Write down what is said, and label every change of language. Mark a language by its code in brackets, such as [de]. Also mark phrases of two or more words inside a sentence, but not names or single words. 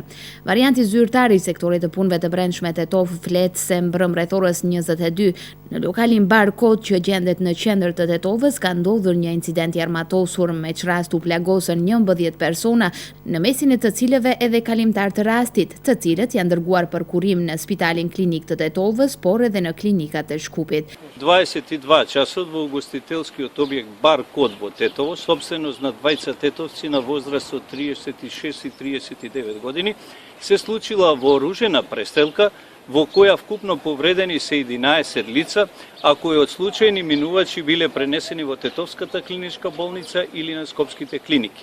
[sq] Varianti zyrtar i sektorit të punëve të brendshme Tetovë flet se mbrëm rreth orës 22 në lokalin Barkod që gjendet në qendër të Tetovës ka ndodhur një incident i armatosur me çrast u plagosën 11 persona, në mesin e të cilëve edhe kalimtar të rastit, të cilët janë dërguar për kurim në Spitalin Klinik të Tetovës, por edhe në klinikat e Shkupit. [mk] 22 часот во угостителскиот објект Баркод во Тетово, собственост на двајца тетовци на возраст од 36 и 39 години, се случила вооружена престрелка во која вкупно повредени се 11 лица, а кои од случајни минувачи биле пренесени во Тетовската клиничка болница или на Скопските клиники.